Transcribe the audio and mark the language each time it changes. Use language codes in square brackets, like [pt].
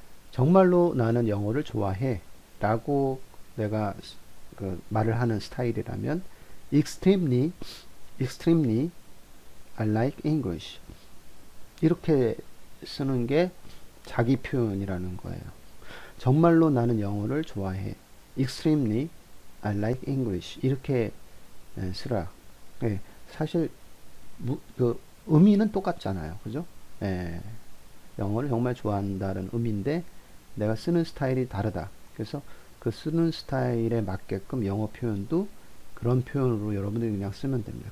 [ko] 정말로 나는 영어를 좋아해. 라고 내가 그 말을 하는 스타일이라면 [en] extremely, extremely I like English. [ko] 이렇게 쓰는 게 자기 표현이라는 거예요. 정말로 나는 영어를 좋아해. [en] extremely I like English. [ko] 이렇게 쓰라. 예, 사실 그 의미는 똑같잖아요. 그죠? 예, 영어를 정말 좋아한다는 의미인데 내가 쓰는 스타일이 다르다. 그래서 그 쓰는 스타일에 맞게끔 영어 표현도 그런 표현으로 여러분들이 그냥 쓰면 됩니다.